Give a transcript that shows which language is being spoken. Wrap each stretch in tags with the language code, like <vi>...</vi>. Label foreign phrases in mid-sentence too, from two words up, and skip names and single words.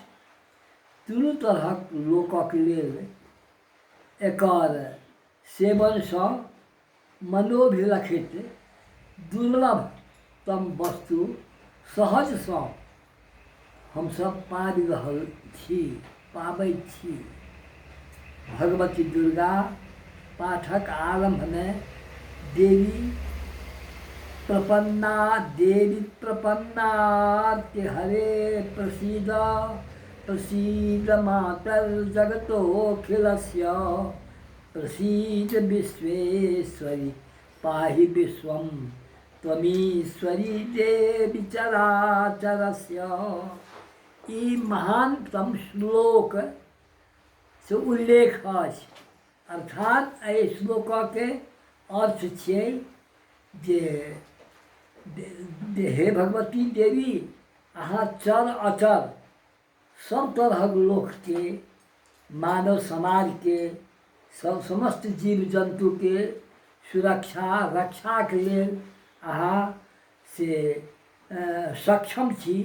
<mai>तीनू तरहक लोकक लेल एकर सेवनसँ मनोभिलखित दुर्लभतम वस्तु सहजसँ हमसब पाबि रहल छी, पाबैत छी। भगवती दुर्गा पाठक आरंभ में</mai> <sa>देवी प्रपन्ना हरे प्रसीद प्रसीद मातर जगतोऽखिलस्य प्रसीद विश्वेश्वरी पाहि विश्वं त्वमीश्वरी देवी चराचरस्य।</sa> <mai>ई महानतम श्लोक से उल्लेख अछि। अर्थात एहि श्लोक के अर्थ छियै जे हे भगवती देवी, अहाँ चर अचर सब तरहक लोक के, मानव समाज के, सब समस्त जीव जंतु के सुरक्षा रक्षा के लेल अहाँ से सक्षम छी।</mai>